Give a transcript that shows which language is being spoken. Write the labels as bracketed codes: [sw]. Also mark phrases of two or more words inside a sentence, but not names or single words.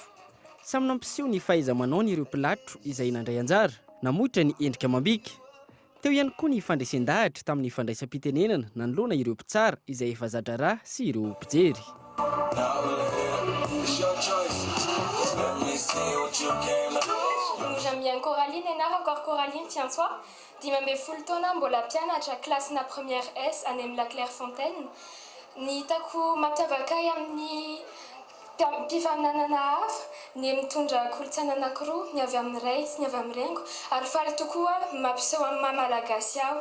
[mg] Samy nampiseho ny fahaiza-manao ny ireo mpilatro izay nandray anjara, namoitra ny endrika amam-bika. Teo ihany koa ny fandraisan-dahatra tamin'ny fandraisam-pitenenana nanoloana ireo mpitsara izay efa zatra raha sy ireo mpijery. [fr] J'aime bien Coraline Hénard, encore Coraline, tiens-toi. [mg] Dimambe Fultona, mbola mpianatra classe na première S any amin'ny Clairefontaine. Ny hitako mampiavaka amin'ny mpifananana hafa, ny mitondra kolontsaina anankiroa, ny avy amin'ny ray sy ny avy amin'ny rengo, ary faly tokoa mampiseho amin'ny maha-malagasy aho.